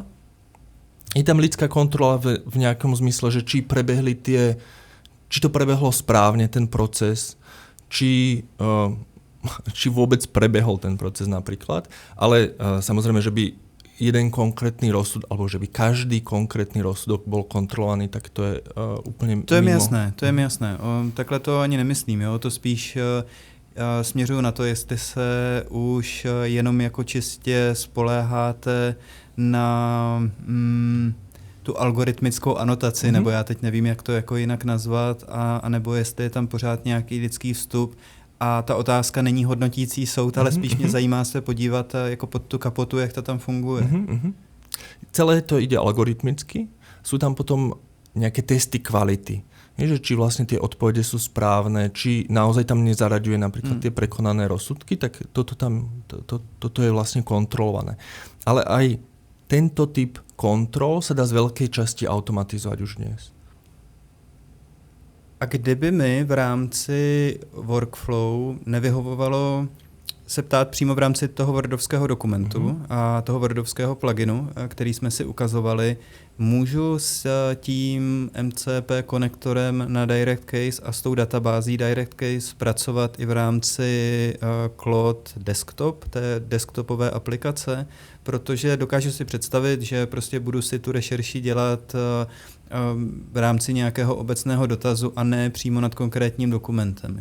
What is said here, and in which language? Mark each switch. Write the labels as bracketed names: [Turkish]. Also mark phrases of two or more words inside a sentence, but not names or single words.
[Slovak] Je tam lidská kontrola v nejakom zmysle, že či to prebehlo správne ten proces, či vôbec prebehol ten proces napríklad, ale samozrejme, že by jeden konkrétny rozsud, alebo že by každý konkrétny rozsudok bol kontrolovaný, tak to je úplně to je mimo. [Czech] To je mi jasné. Takhle to ani nemyslím, jo? To spíš směřuju na to, jestli se už jenom jako čistě spoléháte na tu algoritmickou anotaci, nebo já teď nevím, jak to jako jinak nazvat, a nebo jestli je tam pořád nějaký lidský vstup. A ta otázka není hodnotící soud, ale spíš mě zajímá se podívat jako pod tu kapotu, jak to tam funguje. [Slovak] Celé to ide algoritmicky. Sú tam potom nejaké testy kvality. Že či vlastne tie odpovede sú správne, či naozaj tam nezaraďuje napríklad tie prekonané rozsudky, tak toto je vlastne kontrolované. Ale aj tento typ kontrol sa dá z veľkej časti automatizovať už dnes. [Czech] A kdyby mi v rámci workflow nevyhovovalo se ptát přímo v rámci toho wordovského dokumentu a toho wordovského pluginu, který jsme si ukazovali, můžu s tím MCP konektorem na DirectCase a s tou databází DirectCase pracovat i v rámci Claude Desktop, té desktopové aplikace, protože dokážu si představit, že prostě budu si tu rešerši dělat v rámci nějakého obecného dotazu a ne přímo nad konkrétním dokumentem.